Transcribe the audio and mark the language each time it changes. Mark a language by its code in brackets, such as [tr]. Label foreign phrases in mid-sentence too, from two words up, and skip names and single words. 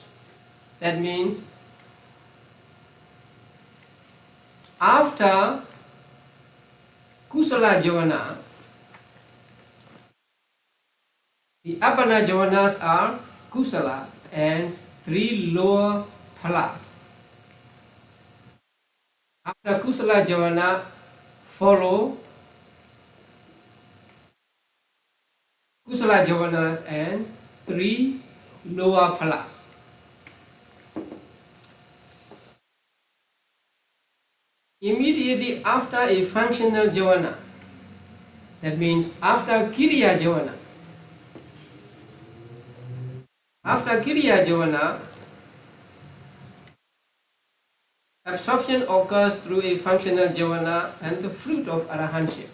[en] That means after [pi] kusala javana, [en] the [pi] apana javanas [en] are kusala and three lower phalas. After [pi] kusala javana [en] follow [pi] kusala javanas [en] and three lower phalas. Immediately after a functional javana, that means after [pi] kiriya javana, [en] absorption occurs through a functional javana and the fruit of arahantship.